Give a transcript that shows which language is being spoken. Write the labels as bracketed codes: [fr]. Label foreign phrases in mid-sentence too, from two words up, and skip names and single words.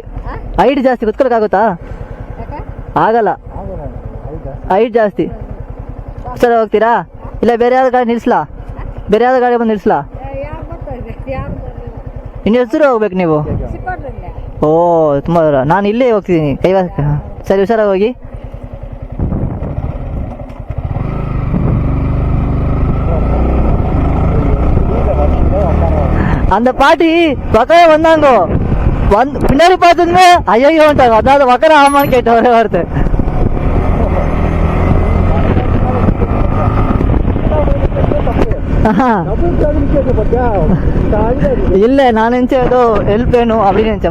[kn] ಹೈಟ್ ಜಾಸ್ತಿ, ಕುತ್ಕೊಳ್ಳೋಕ್ಕಾಗುತ್ತಾ? ಆಗಲ್ಲ, ಹೈಟ್ ಜಾಸ್ತಿ. ಸರಿ ಹೋಗ್ತೀರಾ? ಇಲ್ಲ ಬೇರೆ ಯಾವ್ದು ಗಾಡಿ ನಿಲ್ಲಿಸ್ಲಾ? ಬೇರೆ ಯಾವ್ದು ಗಾಡಿ ಬಂದು ನಿಲ್ಲಿಸ್ಲಾ? ಇನ್ನು ಹೆಸರು ಹೋಗ್ಬೇಕು ನೀವು? ಓ ತುಂಬ ದೂರ. ನಾನು ಇಲ್ಲೇ ಹೋಗ್ತಿದ್ದೀನಿ ಕೈವಾಸ. ಸರಿ ಹುಷಾರಾಗಿ ಹೋಗಿ. [ta] அந்த பாட்டி பக்கமே வந்தாங்க, வந்து பின்னாடி பார்த்துங்க ஐயோட்டாங்க. அதாவது பக்கம் ஆமான்னு கேட்ட ஒரே வார்த்தை. இல்ல நான் நினைச்சேன் ஏதோ ஹெல்ப் வேணும் அப்படின்னு நினைச்சேன்.